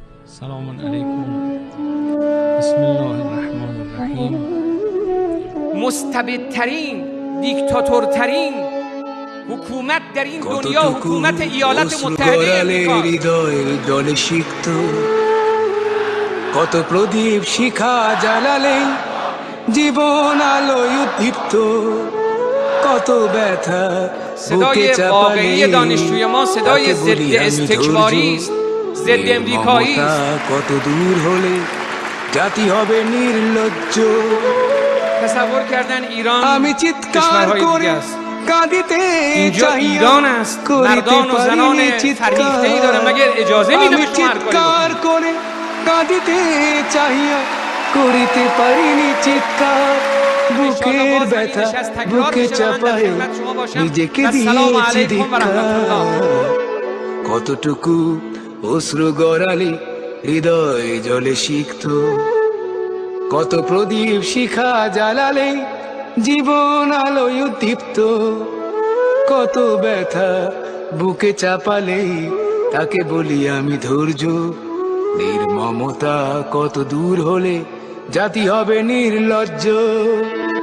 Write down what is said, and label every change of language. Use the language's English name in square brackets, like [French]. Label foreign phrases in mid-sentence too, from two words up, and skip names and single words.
[Turkish] Selamun aleyküm. [Arabic] Bismillahirrahmanirrahim. [Persian] مستبدترین دیکتاتورترین حکومت در این دنیا حکومت ایالات متحده امریکا [Bangla] হৃদয়ের জলে সিক্ত কত প্রদীপ শিখা জ্বালালে জীবন আলোয় উদ্দীপ্ত কত ব্যথা বুকে [Persian] صدای [Bangla] চাপালে [Persian] واقعی دانشجوی ما صدای ضد استکباری است، ضد امریکایی است. [Bangla] কত দূর হলে জাতি হবে নির্লজ্জ [Persian] تصور کردن ایران [Bangla] আমি চিৎকার [Persian] کشورهای [Bangla] করে [Persian] دیگه است. [Bangla] কাঁদিতে [Persian] اینجا [Bangla] চাই [Persian] ایران است، مردان و زنان فرهیخته‌ای داره. مگر اجازه میده [Bangla] আমি [Persian] به شما هر کاری [Bangla] চিৎকার [Persian] بکنید؟ [Bangla] করে কাঁদিতে চাহিয়া করিতে পারিনি চিৎকার বুকের ব্যথা বুকে চাপায় নিজেকে দিয়েছি ধিক্কার কতটুকু অশ্রু গড়ালে হৃদয় জলে সিক্ত কত প্রদীপ শিখা জ্বালালে জীবন আলোয় উদ্দীপ্ত কত ব্যথা বুকে চাপালে তাকে বলি আমি ধৈর্য নির্মমতা কত দূর হলে জাতি হবে নির্লজ্জ